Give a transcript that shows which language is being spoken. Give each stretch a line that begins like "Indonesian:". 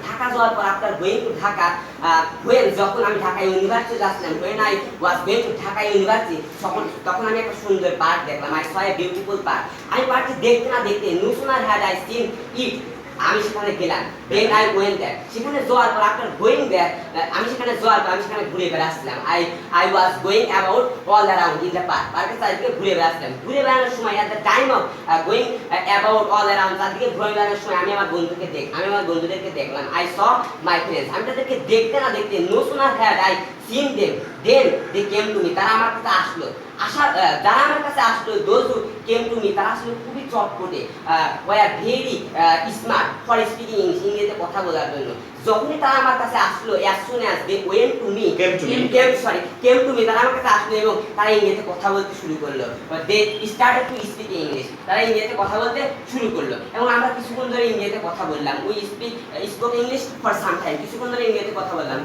Bangla: ঢাকা যাওয়ার পর
English: after going to Dhaka,
Bangla: যখন আমি ঢাকা ইউনিভার্সিটি যাচ্ছিলাম,
English: when I was going to
Bangla: Dhaka university, তখন আমি একটা সুন্দর পার্ক দেখলাম।
English: I saw a beautiful park.
Bangla: আমি পার্কটি দেখতে না দেখতে,
English: no sooner had I seen it,
Bangla: আমি সেখানে গেলাম।
English: then I went there,
Bangla: সেখানে যাওয়ার পর
English: after going there,
Bangla: আমি সেখানে যাওয়ার পর আমি সেখানে ঘুরে বেড়াচ্ছিলাম।
English: I was going about all around in the park,
Bangla: পার্কের চারিদিকে ঘুরে বেড়াচ্ছিলাম। ঘুরে বেড়ানোর সময়
English: at the time of going about all around,
Bangla: চারিদিকে ঘুরে বেড়ানোর সময় আমি আমার বন্ধুদেরকে দেখলাম।
English: I saw my friends,
Bangla: আমি তাদেরকে দেখতে না দেখতে,
English: no sooner had I seen them, then they came to me,
Bangla: তারা আমার কাছে আসলো। যারা আমার কাছে আসলো,
English: those who came to me,
Bangla: তারা আসলে খুবই চটপটে,
English: were very smart for speaking English,
Bangla: ইংরেজিতে কথা বলার জন্য। যখনই তারা আমার কাছে আসলো,
English: as soon as they went to me,
Bangla: came to me, তারা আমার কাছে আসলো এবং তারা ইংরেজিতে কথা বলতে শুরু করলো।
English: they started to speak English,
Bangla: তারা ইংরেজিতে কথা বলতে শুরু করলো এবং আমরা কিছুক্ষণ ধরে ইংরেজিতে কথা বললাম।
English: we spoke English for some time,
Bangla: কিছুক্ষণ ধরে ইংরেজিতে কথা বললাম।